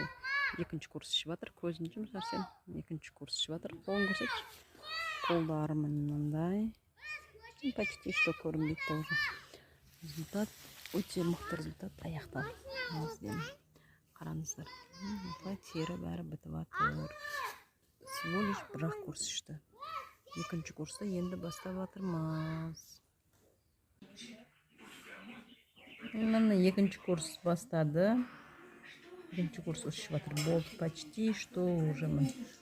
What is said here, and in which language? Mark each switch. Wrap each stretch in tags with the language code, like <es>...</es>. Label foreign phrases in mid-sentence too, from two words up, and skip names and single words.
<kk>2-ші курс ішіп жатыр. Көзін жұмыс Арсен. 2-ші курс ішіп жатыр. Қолын көрсетші. Қолдары мынандай.</kk> <ru>Почти что</ru> <kk>көрінбейді уже. Результат өте мықты результат аяқталды. Қараңыздар. Тері бәрі бітіп жатыр.</kk> <ru>Всего лишь</ru> <kk>бір-ақ курс ішті. 2-ші курсты енді бастап жатырмыз. Міне 2-ші курс бастады.</kk> <ru>2-ші курс ішіп жатыр. Болды почти что уже мы.</ru>